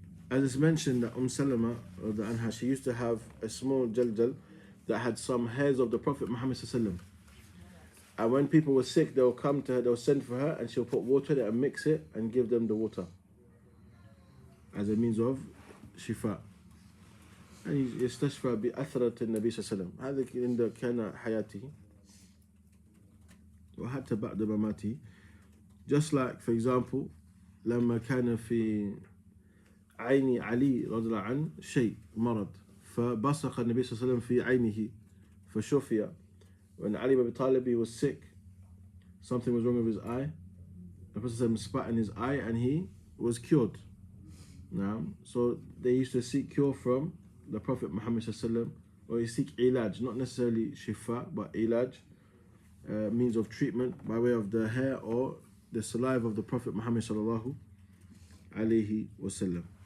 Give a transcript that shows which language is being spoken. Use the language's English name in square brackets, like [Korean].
[English] As it's mentioned that Salama, the Anha, she used to have a small jaljal that had some hairs of the Prophet Muhammad sallallahu. And when people were sick, they'll come to her, they'll send for her, and she'll put water in it and mix it and give them the water as a means of shifa. [Arabic] And يستشفى بأثرة النبي صلى الله عليه وسلم. هذا عند كان حياته وحتى بعد مماته. Just like, for example, لما كان في عين علي رضي الله عنه شيء مرض فبصق النبي صلى الله عليه وسلم في عينه فشفي. [English] When Ali ibn Abi Talib was sick, something was wrong with his eye, the Prophet spat in his eye and he was cured. Now, so they used to seek cure from the Prophet Muhammad sallallahu, or you seek ilaj, not necessarily shifa, but ilaj, means of treatment by way of the hair or the saliva of the Prophet Muhammad sallallahu alayhi wasallam.